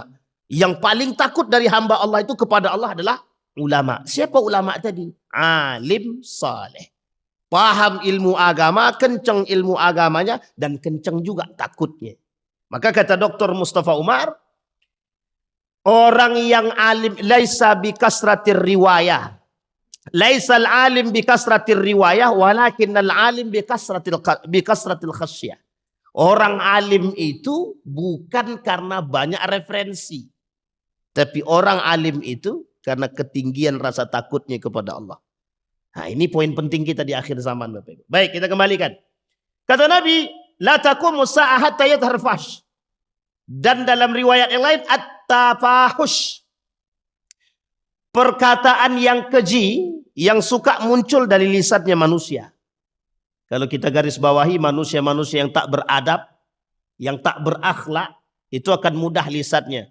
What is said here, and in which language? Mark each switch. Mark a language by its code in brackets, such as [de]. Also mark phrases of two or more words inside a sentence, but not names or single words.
[id] Yang paling takut dari hamba Allah itu kepada Allah adalah ulama. Siapa ulama tadi? Alim saleh. Paham ilmu agama, kenceng ilmu agamanya, dan kenceng juga takutnya. Maka kata Dr. Mustafa Umar, orang yang alim [ar] ليس بكثرة الرواية. ليس العالم بكثرة الرواية ولكن العالم بكثرة الخشية. [id] Orang alim itu bukan karena banyak referensi. Tapi orang alim itu karena ketinggian rasa takutnya kepada Allah. Nah, ini poin penting kita di akhir zaman Bapak Ibu. Baik, kita kembalikan. Kata Nabi, [ar] لا تقوم الساعة حتى يظهر الفحش. [id] Dan dalam riwayat yang lain at-tafahush. Perkataan yang keji yang suka muncul dari lisannya manusia. Kalau kita garis bawahi manusia-manusia yang tak beradab, yang tak berakhlak, itu akan mudah lisannya.